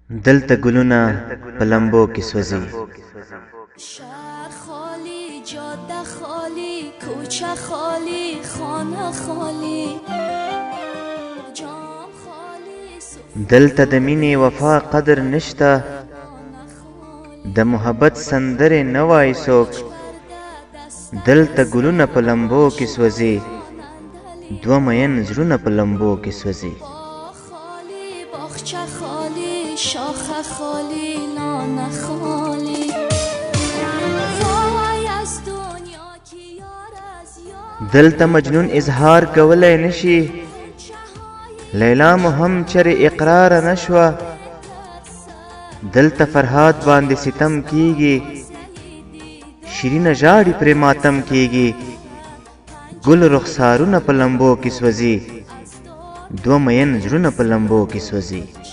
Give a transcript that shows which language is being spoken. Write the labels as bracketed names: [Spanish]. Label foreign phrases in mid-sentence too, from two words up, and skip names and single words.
[Pashto] دلته ګلونه په لمبو کې سوځي. [Persian] شهر خالی، جاده خالی، کوچه خالی، خانه خالی، جام خالی. [Pashto] دلته د مینې وفا قدر نشته، د محبت سندرې نه وایي څوک. دلته ګلونه په لمبو کې سوځي، دوه مین زړونه په لمبو کې سوځي. [Persian] باغچه خالی، شاخه خالی، لانه خالی. وای از دنیا کی یار از یار. [Pashto] دلته مجنون اظهار کولی نشي، لیلا مو هم چرې اقرار نشوه. دلته فرهاد باندې ستم کیږي، شیرینه ژاړي پرې ماتم کیږي. ګل رخسارونه په لمبو کې سوځي، دوه مین زړونه په لمبو کې سوځي.